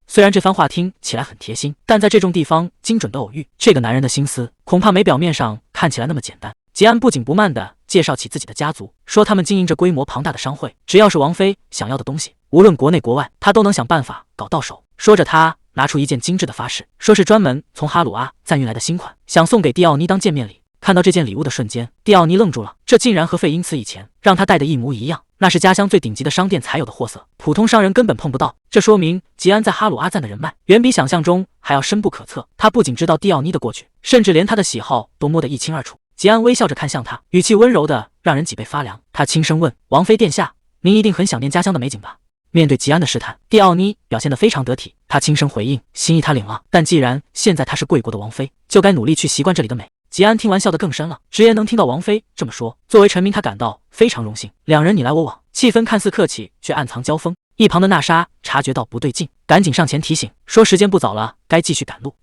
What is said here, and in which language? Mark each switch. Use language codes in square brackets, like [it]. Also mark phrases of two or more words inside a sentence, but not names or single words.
[zh] 雖然這番話聽起來很貼心，但在這種地方精準的偶遇，這個男人的心思恐怕沒表面上看起來那麼簡單。吉安不緊不慢地介紹起自己的家族，說他們經營着規模龐大的商會，只要是王妃想要的東西，無論國內國外，他都能想辦法搞到手。說着，他拿出一件精緻的髮飾，說是專門從哈魯阿暫運來的新款，想送給蒂奧妮當見面禮。看到這件禮物的瞬間，蒂奧妮愣住了，這竟然和費因茨以前讓他戴的一模一樣，那是家鄉最頂級的商店才有的貨色，普通商人根本碰不到。這說明吉安在哈魯阿贊的人脈遠比想象中還要深不可測。他不僅知道蒂奧妮的過去，甚至連他的喜好都摸得一清二楚。吉安微笑着看向他，語氣溫柔的讓人脊背發涼。他輕聲問：“王妃殿下，您一定很想念家鄉的美景吧？” 面對吉安的試探，蒂奧妮表現得非常得體。他輕聲回應：“心意他領了，但既然現在她是貴國的王妃，就該努力去習慣這裡的美。” 吉安聽完笑得更深了，直言能聽到王妃這麼說，作為臣民他感到非常榮幸。兩人你來我往，氣氛看似客氣，卻暗藏交鋒。一旁的娜莎察覺到不對勁，趕緊上前提醒，說時間不早了，該繼續趕路。